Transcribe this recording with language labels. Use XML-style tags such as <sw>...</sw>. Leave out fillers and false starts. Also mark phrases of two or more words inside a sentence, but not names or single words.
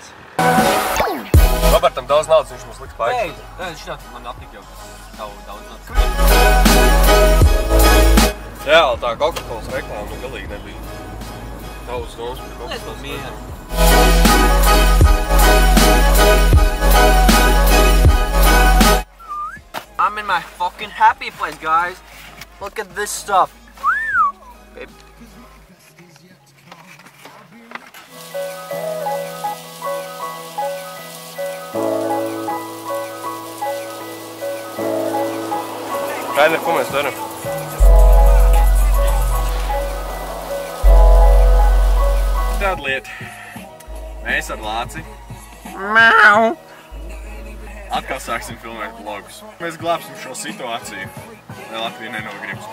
<lv>Robertam daudz naudas, viņš mums liks paikšķi. Nē, šitā man atnika jau daudz naudas. Jā, tā Coca-Colas reklāma galīgi nebija. Daudz domas par Coca-Colas reklāmu.</lv> <en>I'm in my fucking happy place, guys. Look at this stuff. Babe. Rainer,</en> <lv>ko mēs darām? Tāda lieta. Mēs ar Lāci atkal sāksim filmēt vlogus. Mēs glābsim šo situāciju, lai Latvija nenogrimst.</lv>